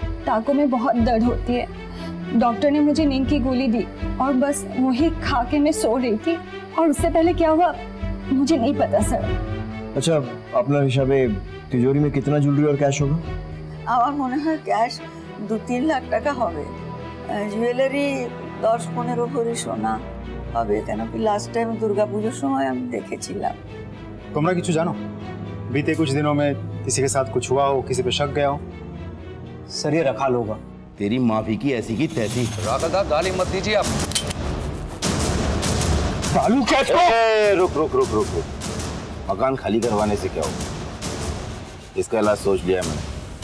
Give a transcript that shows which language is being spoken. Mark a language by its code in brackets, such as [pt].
[hi] टाँकों में बहुत दर्द होती है। डॉक्टर ने मुझे नींद की गोली दी और बस वही खा के मैं सो रही थी और उससे पहले क्या हुआ मुझे नहीं पता सर। अच्छा, अपना हिसाबे तिजोरी में कितना ज्वेलरी और कैश होगा? [bn] আমার মনে হয় ক্যাশ 2-3 লাখ টাকা হবে। জুয়েলারি 10-15 ভরি সোনা হবে, কেন কি লাস্ট টাইম দুর্গাপুজোর সময় আমি দেখেছিলাম। तुमरा किछु जानो? [hi] बीते कुछ दिनों में किसी के साथ कुछ हुआ हो, किसी पे शक गया हो? सर ये रखा होगा। तेरी माफी की ऐसी की तैसी। राधा दा गाली मत दीजिए आप। बालू कैच को। रुक रुक रुक रुक रुक। मकान खाली करवाने से क्या होगा? इसका इलाज सोच लिया है मैंने।